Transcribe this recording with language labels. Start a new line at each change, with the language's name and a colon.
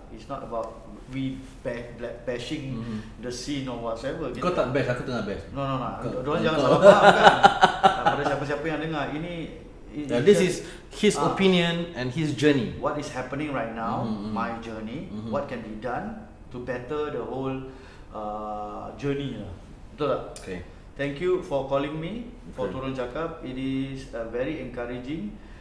English: It's not about we bashing the scene or whatsoever.
Malay: Kau tak bash, aku tengah bash. No. Diorang jangan salah faham kan. Pada siapa-siapa yang dengar, ini
English: this is his opinion and his journey. What is happening right now, my journey, what can be done to better the whole journey lah.
Malay: Betul tak?
English: Okay. Thank you for calling me for Turun Cakap. It is very encouraging.